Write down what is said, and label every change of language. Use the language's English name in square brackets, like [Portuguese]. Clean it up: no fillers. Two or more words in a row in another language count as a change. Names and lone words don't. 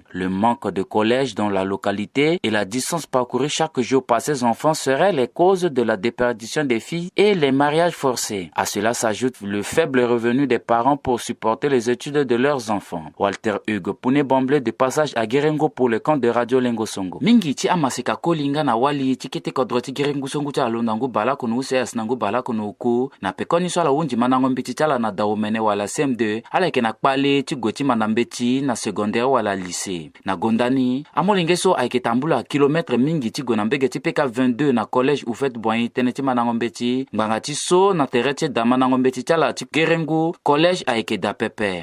[French] Le manque de collège dans la localité et la distance parcourue chaque jour par ces enfants seraient les causes de la déperdition des filles et les mariages forcés. À cela s'ajoute le faible revenu des parents pour supporter les études de leurs enfants. Walter Hugo Pouné Bomblé de passage à Giringu pour le compte de Radio Lengo Songo. [Sango] Mingi ti amasika kolinga na wali ti kete kodroti Giringu Songo ti alondangu bala kono uses nangu bala kono uku na pekoni swala unji manango mbiti chala na daumene wala CM2 ala ke na kpale ti goti manambeti na secondaire wala lycée. Na gondani amolingeso aike tambula kilometre mingi ti gonambege ti PK22 na collège Houphouët-Boigny teneti manango mbeti nganga ti so na tereti da manango mbeti chala ti Giringu collège aike da pepe.